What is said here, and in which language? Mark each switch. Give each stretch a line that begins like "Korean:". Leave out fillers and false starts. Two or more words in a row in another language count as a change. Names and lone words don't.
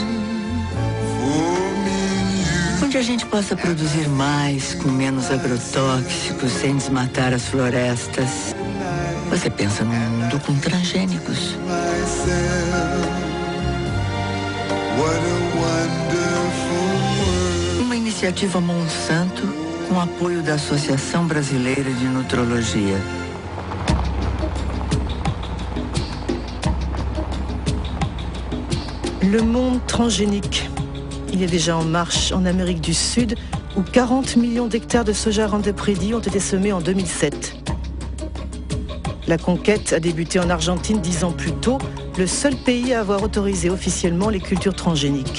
Portuguese: Onde a gente possa produzir mais, com menos agrotóxicos, sem desmatar as florestas. Você pensa num mundo com transgênicos. Uma iniciativa Monsanto com apoio da Associação Brasileira de Nutrologia.
French: Le monde transgénique. Il est déjà en marche en Amérique du Sud, où 40 millions d'hectares de soja Roundup Ready ont été semés en 2007. La conquête a débuté en Argentine 10 ans plus tôt, le seul pays à avoir autorisé officiellement les cultures transgéniques.